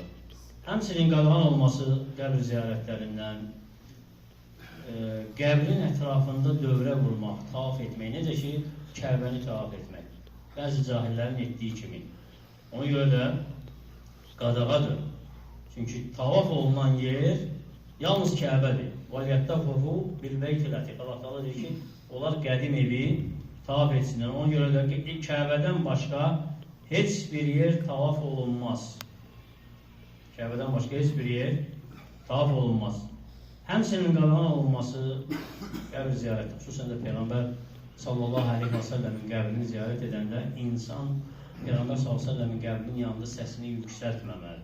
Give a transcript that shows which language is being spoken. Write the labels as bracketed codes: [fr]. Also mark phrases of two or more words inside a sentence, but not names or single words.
[az] Həmçinin qadağan olması qəbr ziyarətlərindən, qəbrin ətrafında dövrə vurmaq, tavaf etmək, necə ki, Kəbəni tavaf etmək. Bəzi cahillərin etdiyi kimi. Ona görə də qadağadır. Çünki tavaf olunan yer yalnız Kəbədir. [ar] وَلْيَتَّفُهُ بِالْبَيْتِ الْعَتِيقِ. [az] Allah təala deyir ki, onlar qədim evi tavaf etsinlər. Ona görə də Kəbədən başqa heç bir yer tavaf olunmaz. Kəbədən başqa heç bir yer tavaf olunmaz. Həmçinin qadağan olunması qəbr ziyarəti, xüsusən də Peyğəmbər [ar] صلى الله عليه وسلم [az] qəbrini ziyarət edəndə insan Peyğəmbər [ar] صلى الله عليه وسلم [az] qəbrinin yanında səsini yüksəltməməlidir.